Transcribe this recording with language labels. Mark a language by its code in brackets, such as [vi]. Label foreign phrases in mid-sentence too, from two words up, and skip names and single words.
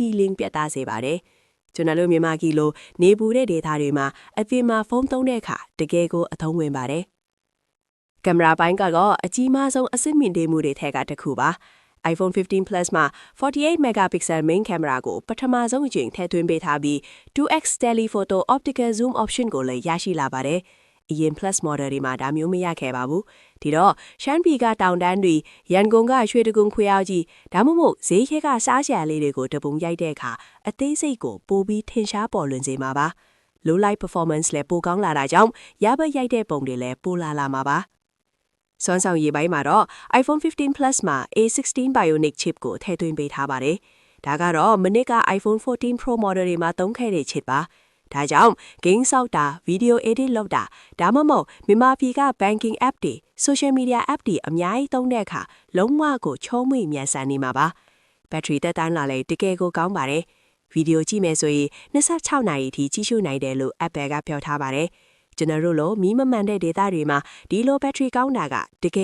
[my] ည်လင်ပြတ်သားစေပါတယ်ကျွန်တော်တို့မြန်မာပြည်လိုနေပူတဲ့ဒေသတွေမှာအပြင်မှာဖုန်းသုံးတဲ့အခါတကယ်ကိုအသုံးဝင်ပါတယ်။ကင်မရာပိုင်းကတော့အ ကြီးမားဆုံးအဆင့်မြင့်တေးမှုတွေထက်ကတစ်ခုပါ။ iPhone 15 Plus မှာ [en] 48 megapixel main camera [my] ကိုပထမဆုံးအကြိမ်ထည့်သွင်းပေးထားပြီး [en] 2x telephoto optical zoom option [my] ကိုလည်းရရှိလာပါတယ်။အရင် Plus model တွေမှာဒါမျိုးမရခဲ့ပါဘူး။ဒီတော့ရှမ်းပြည်ကတောင်တန်းတွေရန်ကုန်ကရွှေတကုံခွေအောင်ကြီးဒါမှမဟုတ်ဈေးခဲကစားစရာလေးတွေကိုတပုံရိုက်တဲ့အခါအသေးစိတ်ကိုပိုပြီးထင်ရှားပေါ်လွင်စေမှာပါ။ [en] low light performance [my] လည်းပိုကောင်းလာတာကြောင့်ရပတ်ရိုက်တဲ့ပုံတွေလည်းပိုလာမှာပါ ။စွမ်းဆောင်ရည်ပိုင်းမှာတော့ iPhone 15 Plus မှာ A16 Bionic chip ကိုထည့်သွင်းပေးထားပါတယ်။ဒါကတော့မနစ်က iPhone 14 Pro model တွေမှာသုံးခဲ့တဲ့ chip ပါ။ဒါကြောင့် game ဆောက်တာ video edit လုပ်တာဒါမှမဟုတ်မြန်မာပြည်က [en] banking app [my] တွေ [en] social media app [my] တွေအများကြီးသုံးတဲ့အခါလုံးဝကိုချုံးမွေမြန်ဆန်နေမှာပါ။ battery သက်တမ်းလာလည်းတကယ်ကိုကောင်းပါတယ်။ဗီဒီယိုကြည့်မယ်ဆိုရင်26နာရီအထိကြည့်ရှုနိုင်တယ်လို့ Apple ကပြောထားပါတယ်။ကျွန်တော်တို့လိုမီးမမှန်တဲ့ဒေသတွေမှာဒီလို battery ကောင်းတာကတက